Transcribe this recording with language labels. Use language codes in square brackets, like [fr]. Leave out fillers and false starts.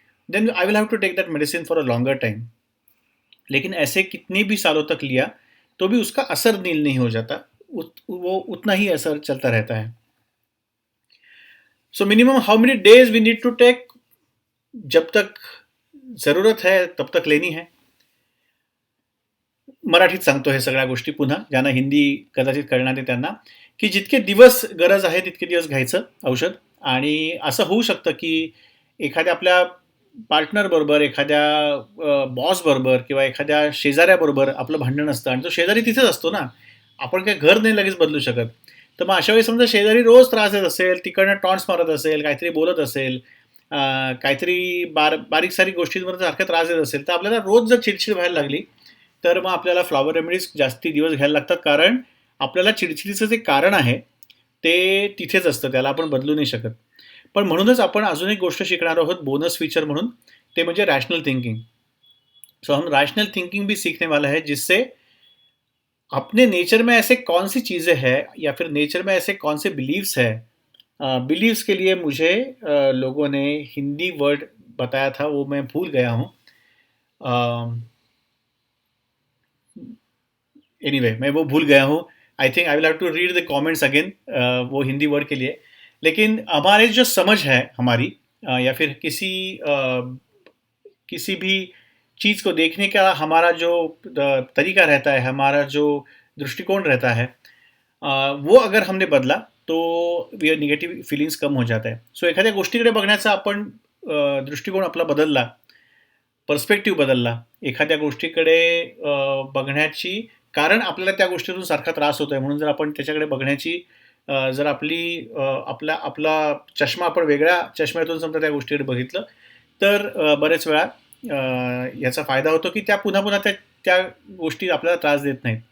[en] Then I will have to take that medicine for a longer time. [hi] लेकिन ऐसे कितनी भी सालों तक लिया तो भी उसका असर नील नहीं हो जाता, वो उतना ही असर चलता रहता है. [en] so minimum how many days we need to take, [hi] जब तक जरूरत है तब तक लेनी है. [mr] मराठीत सांगतो हे सगळ्या गोष्टी पुन्हा, ज्यांना हिंदी कदाचित कळणार नाही त्यांना, की जितके दिवस गरज आहे तितके दिवस घ्यायचं औषध. आणि असं होऊ शकतं की एखाद्या आपल्या पार्टनरबरोबर, एखाद्या बॉसबरोबर किंवा एखाद्या शेजाऱ्याबरोबर आपलं भांडण असतं आणि तो शेजारी तिथेच असतो ना, आपण काही घर नाही लगेच बदलू शकत. तर मग अशा वेळी समजा शेजारी रोज त्रास देत असेल, तिकडनं टॉन्ट्स मारत असेल, काहीतरी बोलत असेल, काहीतरी बारीक सारीक गोष्टींवर सारखा त्रास देत असेल, तर आपल्याला रोज जर चिडचिड व्हायला लागली तर मग आपल्याला फ्लॉवर रेमेडीज जास्ती दिवस घ्यायला लागतात. कारण आपल्याला चिडचिडीचं जे कारण आहे ते तिथेच असतं, त्याला आपण बदलू नाही शकत. पण म्हणूनच आपण अजून एक गोष्ट शिकणार आहोत बोनस फीचर म्हणून, ते म्हणजे रॅशनल थिंकिंग. [hi] सो हम रैशनल थिंकिंग भी सीखने वाला है, जिससे अपने नेचर में ऐसे कौन सी चीज़ें हैं या फिर नेचर में ऐसे कौन से बिलीव्स हैं. बिलीव्स के लिए मुझे लोगों ने हिंदी वर्ड बताया था, वो मैं भूल गया हूँ. एनीवे मैं वो भूल गया हूँ. [en] I think I will have to read the comments again [hi] वो हिंदी वर्ड के लिए. लेकिन हमारे जो समझ है हमारी, या फिर किसी भी चीज़ को देखने का हमारा जो तरीका रहता है, हमारा जो दृष्टिकोण रहता है, वो अगर हमने बदला तो निगेटिव्ह फिलिंग्स कम हो [mr] जात आहे. सो एखाद्या गोष्टीकडे बघण्याचा आपण दृष्टिकोन आपला बदलला, पर्स्पेक्टिव्ह बदलला, एखाद्या गोष्टीकडे बघण्याची, कारण आपल्याला त्या गोष्टीतून सारखा त्रास होतो आहे म्हणून जर आपण त्याच्याकडे बघण्याची जर आपला चष्मा आपण वेगळ्या चष्म्यातून समजा त्या गोष्टीकडे बघितलं, तर बरेच वेळा याचा फायदा होतो की त्या पुन्हा पुन्हा त्या गोष्टी आपल्याला त्रास देत नाहीत.